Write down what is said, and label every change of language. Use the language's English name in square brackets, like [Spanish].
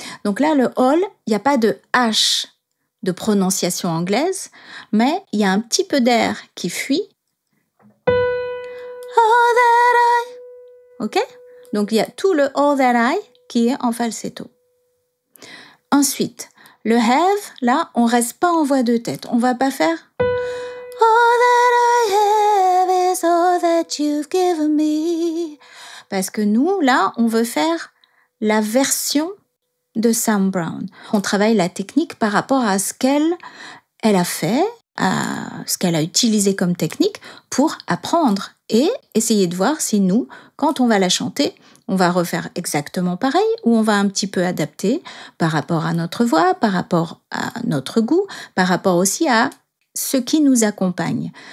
[French] Donc là, le all, il n'y a pas de H de prononciation anglaise, mais il y a un petit peu d'air qui fuit. [English] All that I. Ok ? [French] Donc il y a tout le [English] all that I [French] qui est en falsetto. Ensuite, le have, là, on reste pas en voix de tête. On va pas faire [English] all that I have is all that you've given me. [French] Parce que nous, là, on veut faire la version de Sam Brown. On travaille la technique par rapport à ce qu'elle a fait, à ce qu'elle a utilisé comme technique pour apprendre et essayer de voir si nous, quand on va la chanter, on va refaire exactement pareil ou on va un petit peu adapter par rapport à notre voix, par rapport à notre goût, par rapport aussi à ce qui nous accompagne.